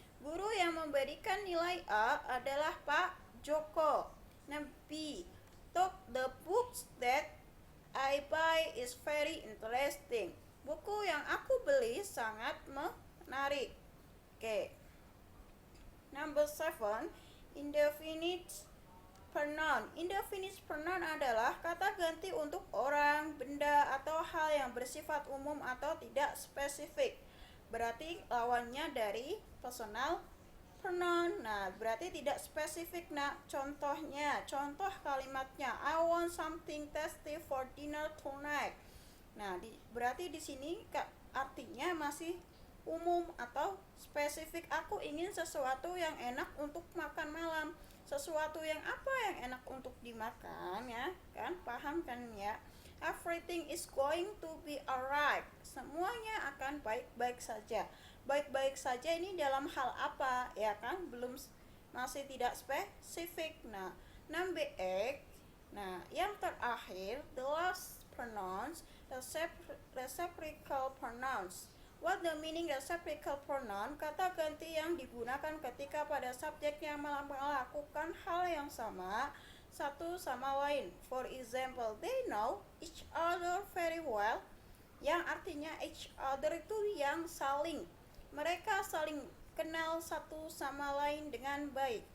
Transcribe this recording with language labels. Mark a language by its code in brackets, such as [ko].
[id] Guru yang memberikan nilai A adalah Pak Joko. [en] Number B, the books that I buy is very interesting. [id] Buku yang aku beli sangat menarik. Oke. [en] Number 7, indefinite pronoun. [id] Indefinite pronoun adalah kata ganti untuk orang, benda, atau hal yang bersifat umum atau tidak spesifik. Berarti lawannya dari personal pronoun. Nah, berarti tidak spesifik. Nah, contoh kalimatnya, [en] I want something tasty for dinner tonight. [id] Nah, berarti di sini artinya masih umum atau spesifik. Aku ingin sesuatu yang enak untuk makan malam. Sesuatu yang apa yang enak untuk dimakan, ya kan? Paham kan ya? [en] Everything is going to be alright. [id] Semuanya akan baik-baik saja. Baik-baik saja ini dalam hal apa, ya kan? Masih tidak spesifik. Nah, [en] number 8. [id] Nah, yang terakhir, [en] the last pronouns, reciprocal pronouns. What the meaning reciprocal pronoun? [id] Kata ganti yang digunakan ketika pada subjek yang melakukan hal yang sama satu sama lain. [en] For example, they know each other very well. [id] Yang artinya each other itu yang saling. Mereka saling kenal satu sama lain dengan baik.